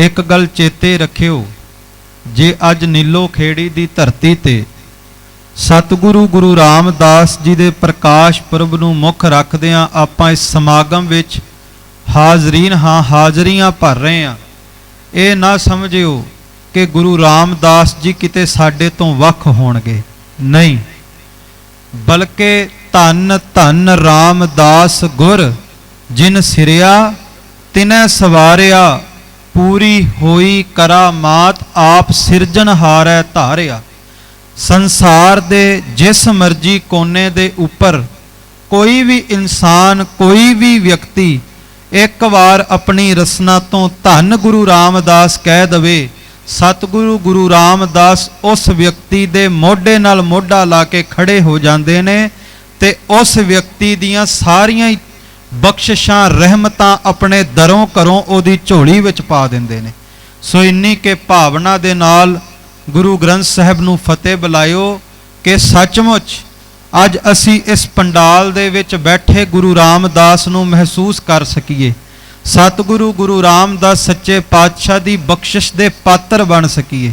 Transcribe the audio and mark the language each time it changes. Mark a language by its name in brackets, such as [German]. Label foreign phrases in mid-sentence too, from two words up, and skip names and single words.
[Punjabi] ਇੱਕ ਗੱਲ ਚੇਤੇ ਰੱਖਿਓ, ਜੇ ਅੱਜ ਨੀਲੋ ਖੇੜੀ ਦੀ ਧਰਤੀ ਤੇ ਸਤਿਗੁਰੂ ਗੁਰੂ ਰਾਮਦਾਸ ਜੀ ਦੇ ਪ੍ਰਕਾਸ਼ ਪੁਰਬ ਨੂੰ ਮੁੱਖ ਰੱਖਦਿਆਂ ਆਪਾਂ ਇਸ ਸਮਾਗਮ ਵਿੱਚ ਹਾਜ਼ਰੀਨ ਹਾਂ, ਹਾਜ਼ਰੀਆਂ ਭਰ ਰਹੇ ਹੈਂ। ਯੇ ਨਾ ਸਮਝਿਓ ਕਿ ਗੁਰੂ ਰਾਮਦਾਸ ਜੀ ਕਿਤੇ ਸਾਡੇ ਤੋਂ ਵੱਖ ਹੋਣਗੇ, ਨਹੀਂ, ਬਲਕਿ ਧੰਨ ਧੰਨ ਰਾਮਦਾਸ ਗੁਰ ਜਿਨਿ ਸਿਰਿਆ ਤਿਨੈ ਸਵਾਰਿਆ। ਪੂਰੀ ਹੋਈ ਕਰਾਮਾਤਿ ਆਪਿ ਸਿਰਜਣਹਾਰੈ ਧਾਰਿਆ। ਸੰਸਾਰ ਦੇ ਜਿਸ ਮਰਜ਼ੀ ਕੋਨੇ ਦੇ ਉੱਪਰ ਕੋਈ ਭੀ ਇਨਸਾਨ ਕੋਈ ਭੀ ਵਿਅਕਤੀ ਇੱਕ ਬਾਰ ਅਪਨੀ ਰਸਨਾ ਤੋਂ ਧੰਨ ਗੁਰੂ ਰਾਮਦਾਸ ਕਹਿ ਦੇਵੇ, ਸਤਿਗੁਰੂ ਗੁਰੂ ਰਾਮਦਾਸ ਉਸ ਵਿਅਕਤੀ ਦੇ ਮੋਢੇ ਨਾਲ ਮੋਢਾ ਲਾ ਕੇ ਖੜ੍ਹੇ ਹੋ ਜਾਤੇ ਨੇ ਤੇ ਉਸ ਵਿਅਕਤੀ ਦੀਆਂ ਸਾਰੀਆਂ ਬਖਸ਼ਿਸ਼ਾਂ ਰਹਿਮਤਾਂ ਆਪਣੇ ਦਰੋਂ ਘਰੋਂ ਉਹਦੀ ਝੋਲੀ ਵਿੱਚ ਪਾ ਦਿੰਦੇ ਨੇ। ਸੋ ਇੰਨੀ ਕੇ ਭਾਵਨਾ ਦੇ ਨਾਲ ਗੁਰੂ ਗ੍ਰੰਥ ਸਾਹਿਬ ਨੂੰ ਫਤਿਹ ਬੁਲਾਇਓ ਕਿ ਸੱਚਮੁੱਚ ਅੱਜ ਅਸੀਂ ਇਸ ਪੰਡਾਲ ਦੇ ਵਿੱਚ ਬੈਠੇ ਗੁਰੂ ਰਾਮਦਾਸ ਨੂੰ ਮਹਿਸੂਸ ਕਰ ਸਕੀਏ, ਸਤਿਗੁਰੂ ਗੁਰੂ ਰਾਮਦਾਸ ਸੱਚੇ ਪਾਤਸ਼ਾਹ ਦੀ ਬਖਸ਼ਿਸ਼ ਦੇ ਪਾਤਰ ਬਣ ਸਕੀਏ।